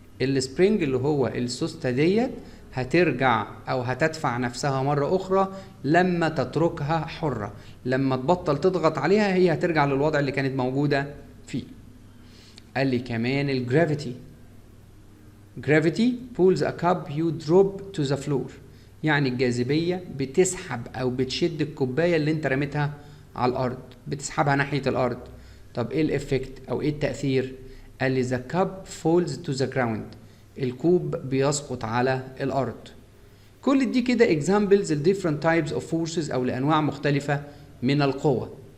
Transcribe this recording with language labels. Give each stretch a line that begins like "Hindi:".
Arabic: السبرينج اللي هو السوسته ديت هترجع او هتدفع نفسها مره اخرى لما تتركها حره. لما تبطل تضغط عليها هي هترجع للوضع اللي كانت موجوده فيه. قال لي كمان الجرافيتي.
English: gravity pulls a cup you drop to the floor.
Arabic: يعني الجاذبية بتسحب أو بتشد الكوباية اللي أنت رميتها على الأرض، بتسحبها ناحية الأرض. طب إيه الإفكت أو إيه التأثير؟ قال لي
English: the cup falls to the ground.
Arabic: الكوب بيسقط على الأرض. كل دي كده examples ل
English: different types of forces
Arabic: أو لأنواع مختلفة من القوة.